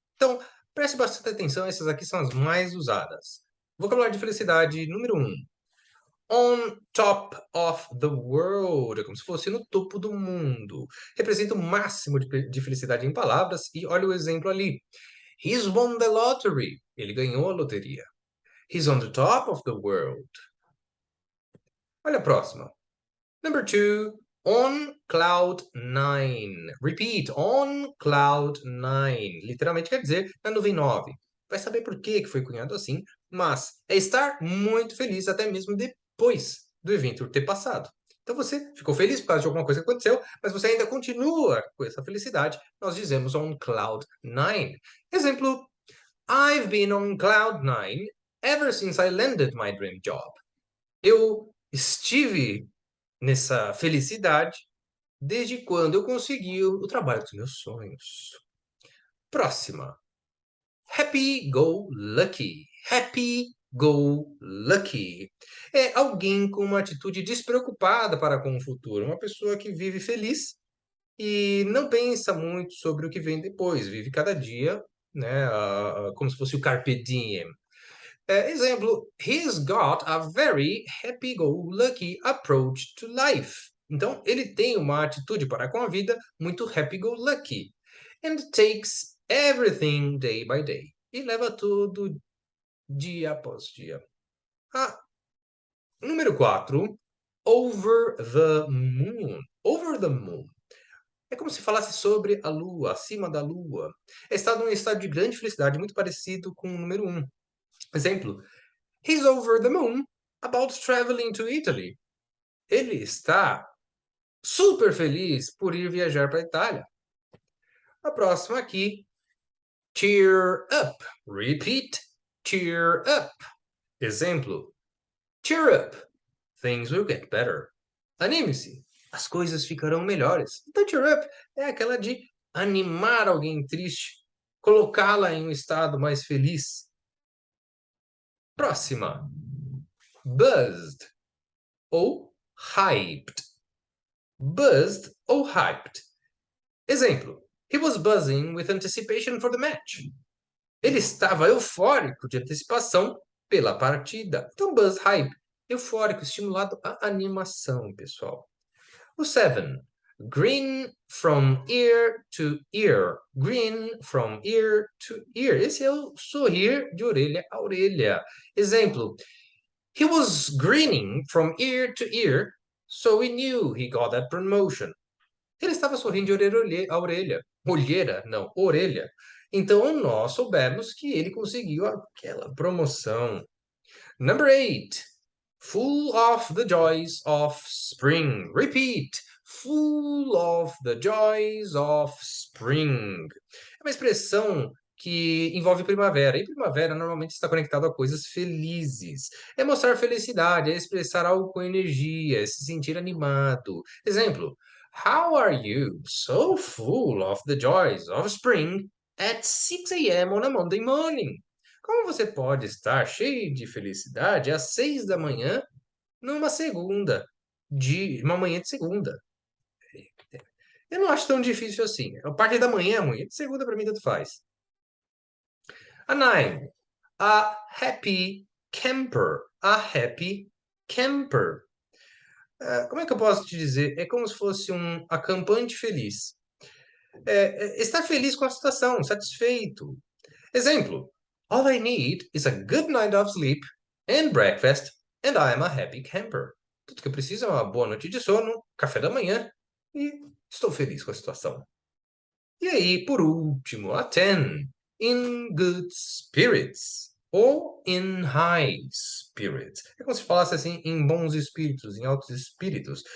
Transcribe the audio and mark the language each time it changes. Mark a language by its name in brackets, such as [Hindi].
[Portuguese] Então, preste bastante atenção, essas aqui são as mais usadas. Vocabulário de felicidade número 1. On top of the world, é como se fosse no topo do mundo. Representa o máximo de felicidade em palavras e olha o exemplo ali. [English] He's won the lottery. [Portuguese] Ele ganhou a loteria. [English] He's on the top of the world. [Portuguese] Olha a próxima. [English] Number 2, on cloud nine. Repeat, on cloud nine. [Portuguese] Literalmente quer dizer na nuvem 9. Vai saber por que foi cunhado assim, mas é estar muito feliz até mesmo depois do evento ter passado. Então você ficou feliz por causa de alguma coisa que aconteceu, mas você ainda continua com essa felicidade. Nós dizemos on cloud nine. [English] Exemplo, I've been on cloud nine ever since I landed my dream job. [Portuguese] Eu estive nessa felicidade desde quando eu consegui o trabalho dos meus sonhos. Próxima. [English] Happy go lucky. Happy go lucky. [Portuguese] É alguém com uma atitude despreocupada para com o futuro, uma pessoa que vive feliz e não pensa muito sobre o que vem depois, vive cada dia, né, como se fosse o carpe diem. [English] Exemplo, he's got a very happy-go-lucky approach to life. [Portuguese] Então, ele tem uma atitude para com a vida muito happy-go-lucky. [English] And takes everything day by day. [Portuguese] E leva tudo dia após dia. Ah, número 4. [English] Over the moon. Over the moon. [Portuguese] É como se falasse sobre a lua, acima da lua. É estado num estado de grande felicidade, muito parecido com o número 1. [English] Exemplo, he's over the moon about traveling to Italy. [Portuguese] Ele está super feliz por ir viajar para a Itália. A próxima aqui, cheer up. [English] Repeat, cheer up. Exemplo, cheer up. Things will get better. [Portuguese] Anime-se. As coisas ficarão melhores. Então, cheer up é aquela de animar alguém triste, colocá-la em um estado mais feliz. Próxima, buzzed ou hyped. [English] Buzzed ou hyped. Exemplo, he was buzzing with anticipation for the match. [Portuguese] Ele estava eufórico de antecipação pela partida. Então, buzz, hype, eufórico, estimulado a animação, pessoal. O 7. [English] Grin from ear to ear. Grin from ear to ear. [Portuguese] Esse é o sorrir de orelha a orelha. [English] Exemplo, he was grinning from ear to ear, so we knew he got that promotion. [Portuguese] Ele estava sorrindo de orelha a orelha. Olheira, não, orelha. Então nós soubemos que ele conseguiu aquela promoção. [English] Number 8. Full of the joys of spring. Repeat. Full of the joys of spring. [Portuguese] É uma expressão que envolve primavera. E primavera normalmente está conectado a coisas felizes. É mostrar felicidade, é expressar algo com energia, é se sentir animado. [English] Exemplo. How are you? So full of the joys of spring at 6 a.m. on a Monday morning. [Portuguese] Como você pode estar cheio de felicidade às 6 da manhã numa segunda, de uma manhã de segunda? Eu não acho tão difícil assim. A parte da manhã é ruim, de segunda para mim tanto faz. A 9. [English] A happy camper. A happy camper. [Portuguese] Como é que eu posso te dizer? É como se fosse um acampante feliz. Estar feliz com a situação, satisfeito. [English] Exemplo: All I need is a good night of sleep and breakfast, and I am a happy camper. [Portuguese] Tudo que eu preciso é uma boa noite de sono, café da manhã, e estou feliz com a situação. E aí, por último, a 10. In good spirits. Ou in high spirits. É como se falasse assim, em bons espíritos, em altos espíritos.